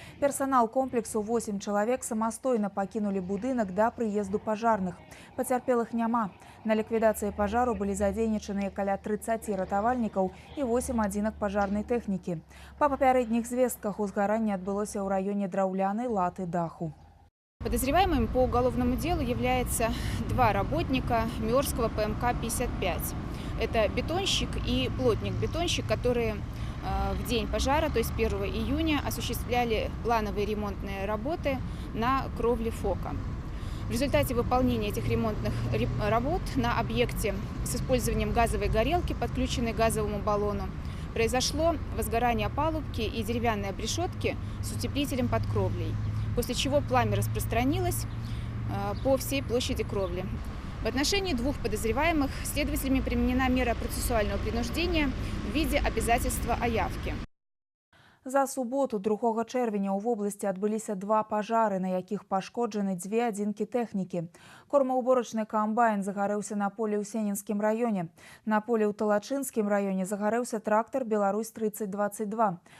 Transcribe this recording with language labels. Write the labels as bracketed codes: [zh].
[be] Персанал комплексу 8 чалавек самастойна пакінулі будынак да прыезду пажарных. Пацярпелых няма. На ліквідацыі пажару былі задзейнічаныя каля 30 ратавальнікаў и 8 адзінак пажарнай тэхнікі. Па папярэдніх звестках узгаранне адбылося ў раёне драўлянай латы даху. [ru] Подозреваемыми по уголовному делу являются два работника Миорского ПМК-55. Это бетонщик и плотник-бетонщик, которые в день пожара, то есть 1 июня, осуществляли плановые ремонтные работы на кровле ФОКа. В результате выполнения этих ремонтных работ на объекте с использованием газовой горелки, подключенной к газовому баллону, произошло возгорание палубки и деревянной обрешетки с утеплителем под кровлей, после чего пламя распространилось по всей площади кровли. В отношении двух подозреваемых следователями применена мера процессуального принуждения в виде обязательства о явке. [be] За суботу 2 чэрвеня ў вобласці адбыліся два пажары, на якіх пашкоджаны две адзінкі тэхнікі. Кормаўборачны камбайн загарэўся на полі ў Сенінскім раёне. На полі ў Талачынскім раёне загарэўся трактар «Беларусь-3022».